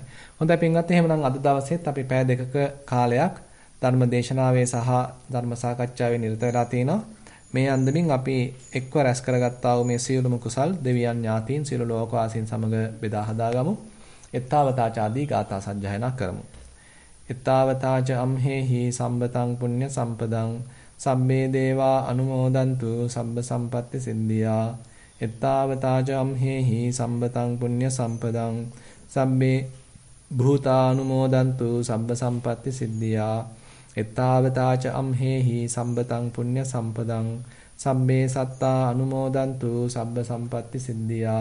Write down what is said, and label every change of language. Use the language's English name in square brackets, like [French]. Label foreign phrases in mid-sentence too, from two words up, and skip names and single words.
[Sinhala] හොඳයි පින්වත් එහෙමනම් අද දවසේත් අපි පැය දෙකක කාලයක් ධර්ම දේශනාවේ සහ ධර්ම සාකච්ඡාවේ නිරත වෙලා තිනවා. මේ අන්දමින් අපි එක්ව රැස් කරගත්තා වූ මේ සියලුම කුසල් දෙවියන් ඥාතීන් සියලු ලෝකවාසීන් සමග බෙදා හදාගමු. එත්තාවතාචාදී ගාථා සජ්ජායනා කරමු. [Pali] එත්තාවතාච අම්හෙහි සම්බතං පුඤ්ඤ සම්පදං සම්මේ දේවා අනුමෝදන්තු සබ්බ සම්පත්ති සිද්ධියා. එත්තාවතාච අම්හෙහි සම්බතං පුඤ්ඤ සම්පදං සම්මේ භූතානුමෝදන්තු සබ්බ සම්පත්ති සිද්ධියා. එත්තාවතාච අම්හෙහි සම්බතං පුඤ්ඤ සම්පදං සම්මේ සත්තා අනුමෝදන්තු සබ්බ සම්පත්ති සිද්ධියා.